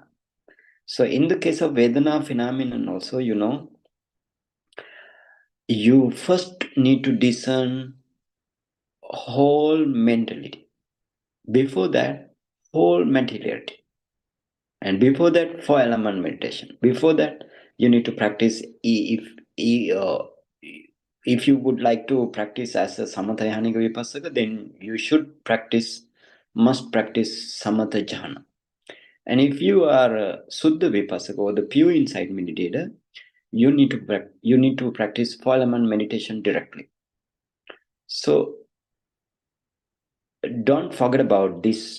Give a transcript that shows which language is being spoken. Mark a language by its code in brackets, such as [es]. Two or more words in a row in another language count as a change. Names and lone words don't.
[en] So in the case of Vedana phenomenon also, you first need to discern whole mentality. Before that, whole materiality. And before that, 4-element meditation. Before that, you need to practice if you would like to practice as a [pi] samatha jhana vipassaka, [en] then you must practice [pi] samatha jhana. [en] And if you are a [pi] suddha vipassaka [en] or the pure insight meditator, you need to practice 4-element meditation directly. So don't forget about this.